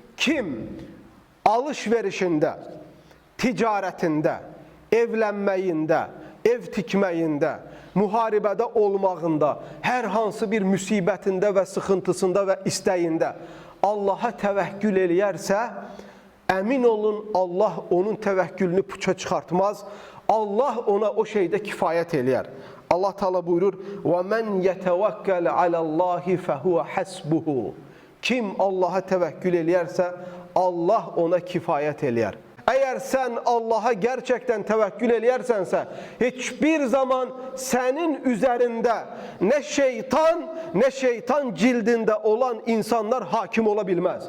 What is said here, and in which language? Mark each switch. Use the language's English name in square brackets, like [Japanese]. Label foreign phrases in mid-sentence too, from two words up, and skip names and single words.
[Azerbaijani] kim alış-verişində, ticarətində, evlənməyində, ev tikməyində, müharibədə olmağında, hər hansı bir müsibətində və sıxıntısında və istəyində Allaha təvəkkül eləyərsə, əmin olun Allah onun təvəkkülünü puça çıxartmaz. Allah ona o şeydə kifayət eləyər. Allah Teala buyurur: [Arabic] وَمَنْ يَتَوَكَّلَ عَلَى اللّٰهِ فَهُوَ حَسْبُهُ. [Azerbaijani] Kim Allaha təvəkkül eləyərsə, Allah ona kifayət eləyər. Əgər sən Allaha gerçekten təvəkkül eləyərsənsə, heç bir zaman sənin üzərində nə şeytan cildində olan insanlar hakim ola bilməz.